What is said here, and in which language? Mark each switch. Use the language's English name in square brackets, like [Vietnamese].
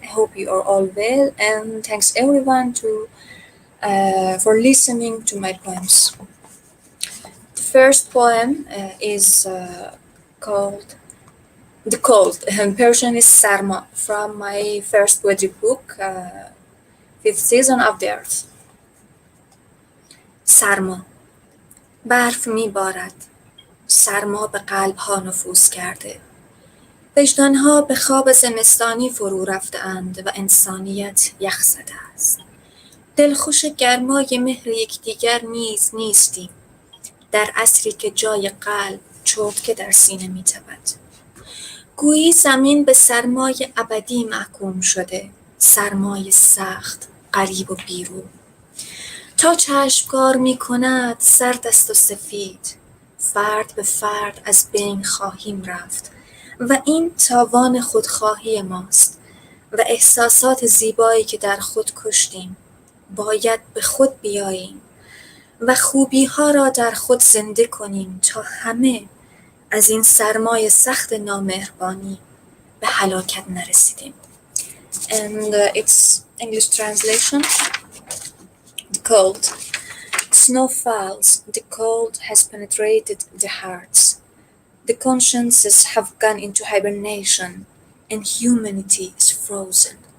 [English] I hope you are all well, and thanks everyone for listening to my poems. The first poem is called The Cold, and Persian is Sarma, from my first poetry book, Fifth Season of the Earth. [Persian] سرما برف میبارد، سرما به قلب‌ها نفوذ کرده. وجدان‌ها به خواب زمستانی فرو رفته‌اند و انسانیت یخ زده است. دلخوش گرمای مهر یکدیگر نیز نیستیم، در عصری که جای قلب چرتکه در سینه می‌تپد. گویی زمین به سرمای ابدی محکوم شده، سرمای سخت، غریب و بیرو. تا چشمکار می‌کند سرد است و سفید، فرد به فرد از بین خواهیم رفت و این تاوان خودخواهی ماست و احساسات زیبایی که در خود کشتیم باید به خود بیاییم و خوبی‌ها را در خود زنده کنیم تا همه از این سرمای سخت نامهربانی به هلاکت نرسیدیم. [English] And its English translation. The cold. Snow falls, the cold has penetrated the hearts. The consciences have gone into hibernation, and humanity is frozen.